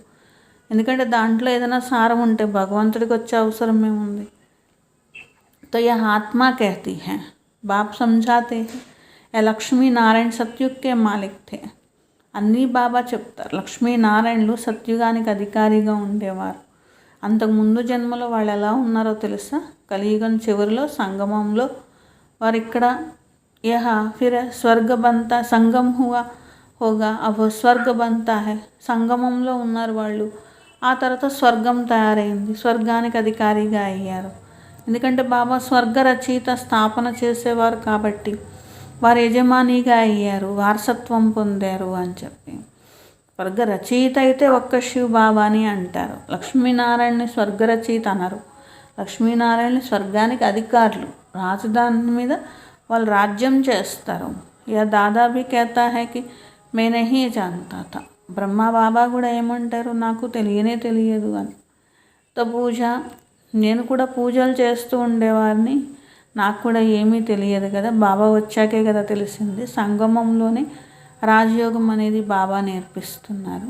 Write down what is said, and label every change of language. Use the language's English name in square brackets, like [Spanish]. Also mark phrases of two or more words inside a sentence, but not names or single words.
[Telugu] ఎందుకంటే దాంట్లో ఏదైనా సారం ఉంటే భగవంతుడికి వచ్చే అవసరం ఏముంది? [Hindi] तो यह आत्मा कहती है, बाप समझाते हैं, यह लक्ष्मी नारायण सतयुग के मालिक थे. [Telugu] అన్నీ బాబా చెప్తారు. లక్ష్మీనారాయణులు సత్యుగానికి అధికారిగా ఉండేవారు. అంతకుముందు జన్మలో వాళ్ళు ఎలా ఉన్నారో తెలుసా? కలియుగం చివరిలో సంగమంలో వారు ఇక్కడ [Hindi] यह फिर स्वर्ग बनता संगम होगा अब स्वर्ग बनता है. [Telugu] సంగమంలో ఉన్నారు వాళ్ళు, ఆ తర్వాత స్వర్గం తయారైంది, స్వర్గానికి అధికారిగా అయ్యారు. ఎందుకంటే బాబా స్వర్గ రచయిత స్థాపన చేసేవారు కాబట్టి వారు యజమానిగా అయ్యారు, వారసత్వం పొందారు అని చెప్పి. స్వర్గ రచయిత అయితే ఒక్క శివ బాబాని అంటారు, లక్ష్మీనారాయణని స్వర్గ రచయిత అనరు. లక్ష్మీనారాయణని స్వర్గానికి అధికారులు, రాజధాని మీద వాళ్ళు రాజ్యం చేస్తారు. [Hindi] या दादा भी कहता है कि मैं नहीं जानता था. [Telugu] బ్రహ్మ బాబా కూడా ఏమంటారు, నాకు తెలియదు అని. తో పూజ, నేను కూడా పూజలు చేస్తూ ఉండేవారిని, నాకు కూడా ఏమీ తెలియదు కదా, బాబా వచ్చాకే కదా తెలిసింది. సంగమంలోనే రాజయోగం అనేది బాబా నేర్పిస్తున్నారు.